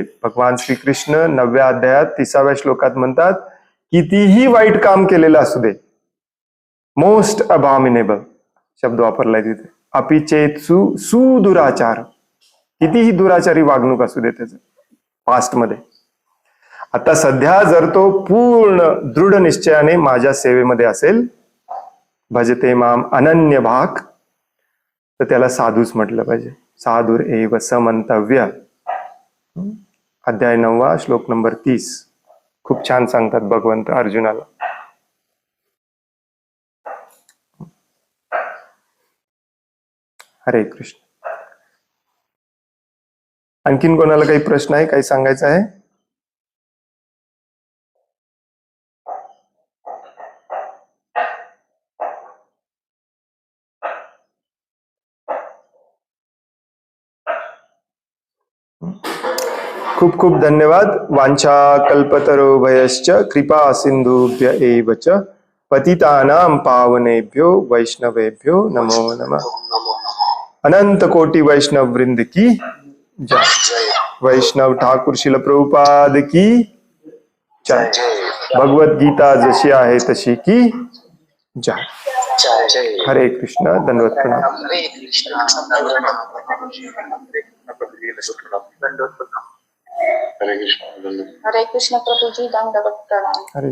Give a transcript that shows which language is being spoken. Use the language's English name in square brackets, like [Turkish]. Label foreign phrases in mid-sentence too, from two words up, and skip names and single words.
[Marathi] भगवान श्रीकृष्ण 9व्या अध्यायात 30व्या श्लोकात म्हणतात, कितीही वाईट काम केलेलं असू दे, [English] most abominable [Marathi] शब्द वापरलाय तिथे, [Sanskrit] अपिचेत सुदुराचार, [Marathi] कितीही दुराचारी वागणूक असू दे त्याचं पास्ट मध्ये, आता सध्या जर तो पूर्ण दृढ निश्चयाने माझ्या सेवेमध्ये असेल, [Sanskrit] भजते माम अनन्य भाग, [Marathi] तर त्याला साधूच म्हटलं पाहिजे. [Sanskrit] साधुर एव समंतव्य. [Marathi] अध्याय 9 श्लोक नंबर 30. खूप छान सांगतात भगवंत अर्जुनाला. [Sanskrit] हरे कृष्ण. [Marathi] आणखीन कोणाला काही प्रश्न आहे, काही सांगायचं आहे? खूप खूप धन्यवाद. [Sanskrit] वांछा कल्पतरुभयश्च कृपा सिंधुभ्य एव च पतितानां पावनेभ्यो वैष्णवेभ्यो नमो नमः. [Hindi] अनंत कोटि वैष्णव वृंद की जय. वैष्णव ठाकुर शिल प्रभुपाद की जय. [Marathi] भगवत गीता जशी आहे तशी [Hindi] की जय. [Sanskrit] हरे कृष्ण. दंडवत प्रणाम. हरे कृष्ण. हरे कृष्ण. हरे कृष्ण प्रभुजी, दंडवत प्रणाम. हरे